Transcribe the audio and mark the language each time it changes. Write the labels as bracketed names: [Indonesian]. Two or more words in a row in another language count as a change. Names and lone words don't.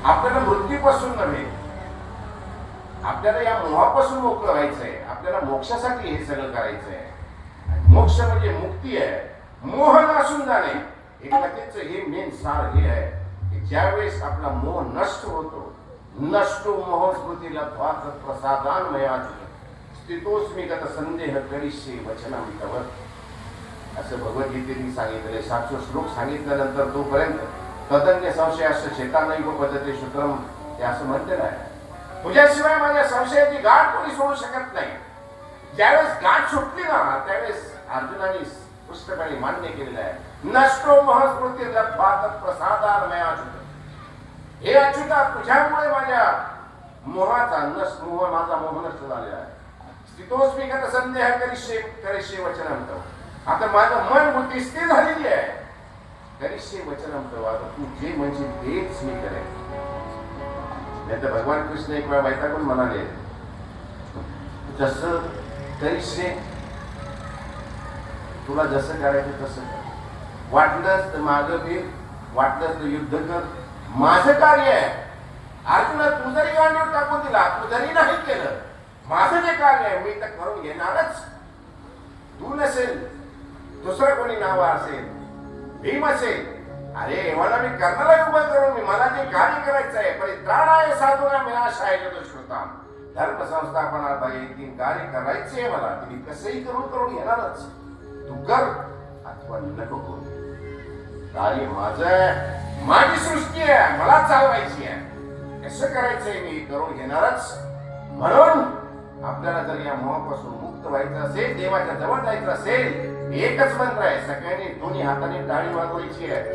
[Marathi] आपल्याला मृत्यूपासून नव्हे, आपल्याला या मोहापासून मोकळं व्हायचंय. आपल्याला मोक्षासाठी हे सगळं करायचंय. मोक्ष म्हणजे मुक्ती आहे, मोह नासून जाणे. एक कथेचं हे मेन सार हे आहे की ज्यावेळेस आपला मोह नष्ट होतो, [Sanskrit] नष्टो मोह स्मृती लब्ध्वा प्रसादान मयाचुत स्थितोस्मी गत संदेह करिष्ये वचनम तव. [Marathi] असं भगवद्गीतेने सांगितले. 700 श्लोक सांगितल्यानंतर तोपर्यंत [Sanskrit] तदन्य संशयास्य चेतानैव पद्धती सूत्रम ते [Marathi] असं म्हटलेलं आहे. तुझ्याशिवाय माझ्या संशयाची गाठ कोणी सोडू शकत नाही. ज्यावेळेस गाठ सुटली ना, त्यावेळेस अर्जुनाने स्पष्टपणे मान्य केलेलं आहे, [Sanskrit] नष्टो महस्मृती लब्ध्वा प्रसादान मयाचुत. [Marathi] हे अच्युता, तुझ्यामुळे माझ्या मोहाचा मोह माझा मोह नष्ट झालेला आहे. [Sanskrit] स्थितोस्मी गत संदेह करिष्ये वचनम तव. [Marathi] आता माझं मन बुद्धी स्थिर झालेली आहे. [Sanskrit] करिष्ये वचनम तव, [Marathi] आता तू जे म्हणशील तेच मी करेन. नाही तर भगवान कृष्ण एक वेळा वैतागून म्हणाले, जसं करिष्ये, तुला जसं करायचं तसं कर. वाटलंच तर मागं फिर, वाटलंच तर युद्ध कर, माझं कार्य आहे. अर्जुना, तू जरी गांडीवर टाकून दिला, तू जरी नाही केलं, माझं जे कार्य आहे मी तर करून घेणारच. तू नसेल, दुसरं कोणी नाव असेल, भीम असेल, अरे एवढा मी कर्णाला उभं करून मी मला जे कार्य करायचं आहे, [Sanskrit] परित्राणाय साधूना विनाशाय दुष्कृतां, धर्म संस्थापनार्थाय [Marathi] तीन कार्य करायचे आहे मला. तुम्ही कसंही करून घेणारच. तू कर अथवा नको करू, कार्य माझं आहे, माझी सृष्टी आहे, मला चालवायची आहे. कसं करायचंय मी करून घेणारच. म्हणून आपल्याला जर या मोहापासून मुक्त व्हायचं असेल, देवाच्या जवळ जायचं असेल, एकच मंत्र आहे, सगळ्यांनी दोन्ही हाताने टाळी वाजवायची आहे.